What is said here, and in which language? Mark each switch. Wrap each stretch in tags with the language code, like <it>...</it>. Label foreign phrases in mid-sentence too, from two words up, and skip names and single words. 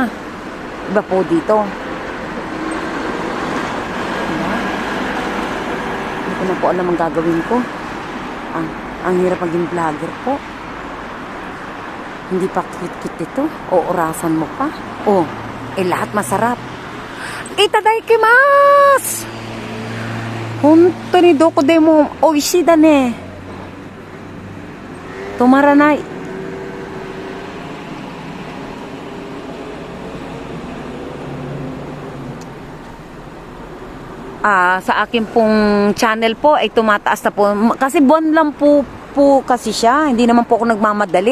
<tl>Iba po dito. Hindi ko na po alam ang gagawin ko. Ang hirap maging vlogger po. Hindi pa cute-cute ito. O orasan mo pa. Lahat masarap.</tl> <ja>Itadakimasu! 本当に どこでも 美味しい だね. Tomaranai.</ja> <tl>Sa akin pong channel po ay tumataas na po. Kasi buwan lang po kasi siya. Hindi naman po ako nagmamadali.</tl>